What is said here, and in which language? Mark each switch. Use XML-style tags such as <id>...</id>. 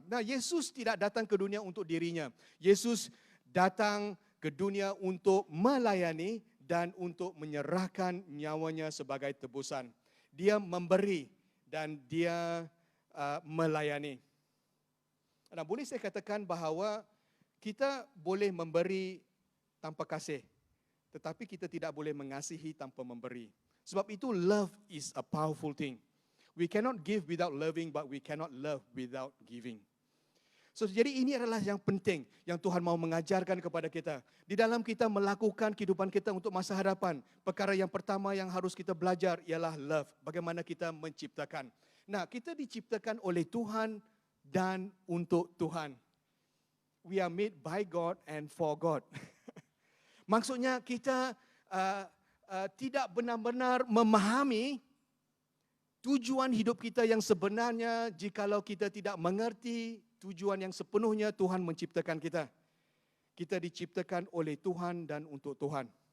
<ms>Nah, Yesus tidak datang ke dunia untuk dirinya. Yesus datang ke dunia untuk melayani dan untuk menyerahkan nyawanya sebagai tebusan. Dia memberi dan dia melayani. Nah, boleh saya katakan bahawa kita boleh memberi tanpa kasih, tetapi kita tidak boleh mengasihi tanpa memberi. Sebab itu</ms> <en>love is a powerful thing. We cannot give without loving, but we cannot love without giving.</en> <ms>So, jadi ini adalah yang penting yang Tuhan mau mengajarkan kepada kita. Di dalam kita melakukan kehidupan kita untuk masa hadapan, perkara yang pertama yang harus kita belajar ialah love. Bagaimana kita menciptakan. Nah, kita diciptakan oleh Tuhan dan untuk Tuhan.</ms> <en>We are made by God and for God.</en> <ms>Maksudnya kita tidak benar-benar memahami tujuan hidup kita yang sebenarnya jikalau kita tidak mengerti tujuan yang sepenuhnya Tuhan menciptakan kita. Kita diciptakan oleh Tuhan dan untuk Tuhan.</ms>